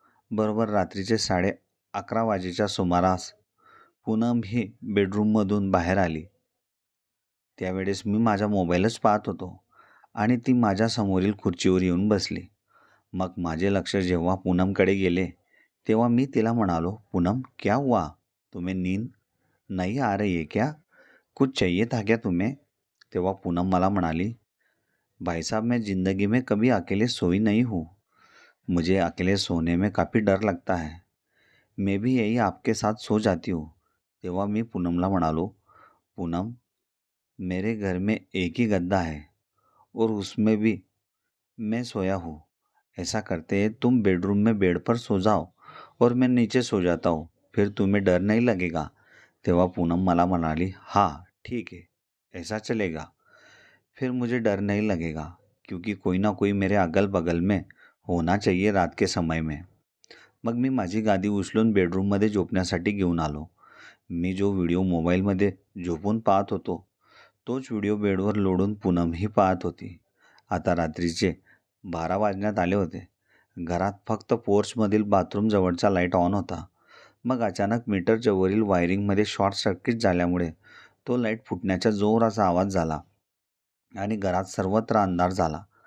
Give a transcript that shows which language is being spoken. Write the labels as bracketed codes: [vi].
[mr] बरोबर रात्रीचे 11:30 वाजेच्या सुमारास पूनम ही बेडरूममधून बाहेर आली. त्यावेळेस मी माझा मोबाईलच पाहत होतो आणि ती माझ्या समोरील खुर्चीवर येऊन बसली. मग माझे लक्ष जेव्हा पूनमकडे गेले, तेव्हा मी तिला म्हणालो, "पूनम, [hi] क्या हुआ? तुम्हें नींद नहीं आ रही है क्या? कुछ चाहिए था क्या तुम्हें?" [mr] तेव्हा पूनम मला म्हणाली, [hi] "भाई साहब, मैं ज़िंदगी में कभी अकेले सोई नहीं हूँ. मुझे अकेले सोने में काफ़ी डर लगता है. मैं भी यही आपके साथ सो जाती हूँ." [mr] तेव्हा मी पूनमला म्हणालो, [hi] "पूनम, मेरे घर में एक ही गद्दा है और उसमें भी मैं सोया हूँ. ऐसा करते हैं, तुम बेडरूम में बेड पर सो जाओ और मैं नीचे सो जाता हूँ. फिर तुम्हें डर नहीं लगेगा." [mr] तेव्हा पूनम मला म्हणाली, [hi] "हाँ, ठीक है, ऐसा चलेगा. फिर मुझे डर नहीं लगेगा क्योंकि कोई ना कोई मेरे अगल बगल में होना चाहिए रात के समय में." [mr] मग मी माझी गादी उचलून बेडरूममध्ये झोपण्यासाठी घेऊन आलो मी जो व्हिडिओ मोबाईलमध्ये झोपून पाहत होतो, तोच व्हिडिओ बेडवर लोळून पूनमही पाहत होती. आता रात्रीचे 12 वाजण्यात आले होते. घरात फक्त पोर्चमधील बाथरूमजवळचा लाईट ऑन होता. मग अचानक मीटरच्या वरील वायरिंगमध्ये शॉर्ट सर्किट झाल्यामुळे तो लाईट फुटण्याचा जोराचा आवाज झाला आणि घरात सर्वत्र अंधार झाला.